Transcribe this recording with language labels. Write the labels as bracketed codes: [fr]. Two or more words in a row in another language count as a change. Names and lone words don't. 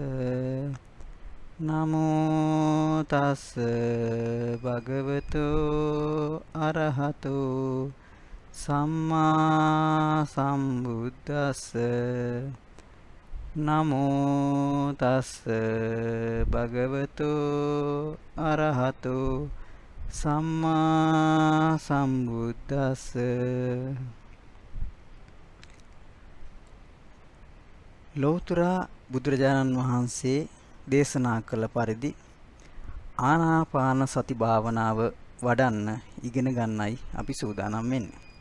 [pi] නමෝ තස්ස භගවතෝ අරහතෝ සම්මා සම්බුද්දස්ස. නමෝ තස්ස භගවතෝ අරහතෝ සම්මා සම්බුද්දස්ස. [si] ලෞතර බුදුරජාණන් වහන්සේ දේශනා කළ පරිදි ආනාපාන සති භාවනාව වඩන්න ඉගෙන ගන්නයි අපි සූදානම් වෙන්නේ.